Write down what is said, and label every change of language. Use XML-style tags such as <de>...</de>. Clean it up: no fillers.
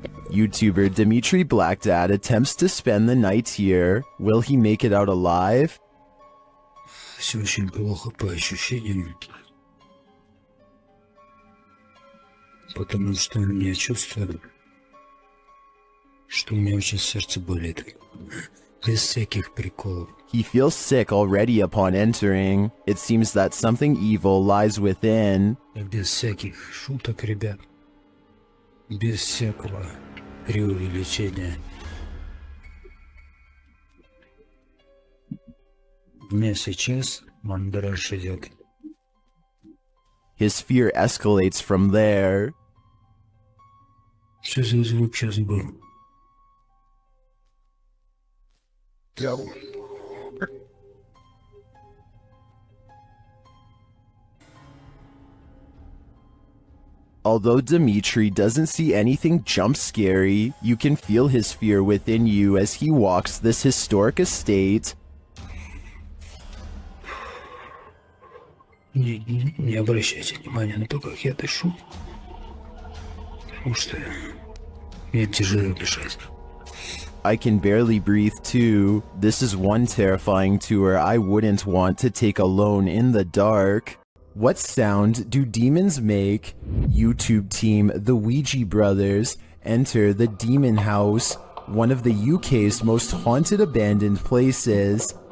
<en>YouTuber Dmitry Blackdad attempts to spend the night here. Will he make it out alive?</en> <ru>Все очень плохо по ощущениям. Потому что я чувствую, что у меня очень сердце болит. Без всяких приколов.</ru> <en>He feels sick already upon entering. It seems that something evil lies within.</en> <ru>Без всяких шуток, ребят. Без всякого преувеличения. У меня сейчас мандраж идет.</ru> <en>His fear escalates from there.</en> <ru>Что за звук сейчас был?</ru> <en>Although Dmitry doesn't see anything jump scary, you can feel his fear within you as he walks this historic estate.</en> <ru>Не обращайте внимания на то, как я дышу. Потому что мне тяжело дышать.</ru> <en>I can barely breathe too. This is one terrifying tour I wouldn't want to take alone in the dark. What sound do demons make? YouTube team The Ouija Brothers enter the Demon House, one of the UK's most haunted abandoned places.</en>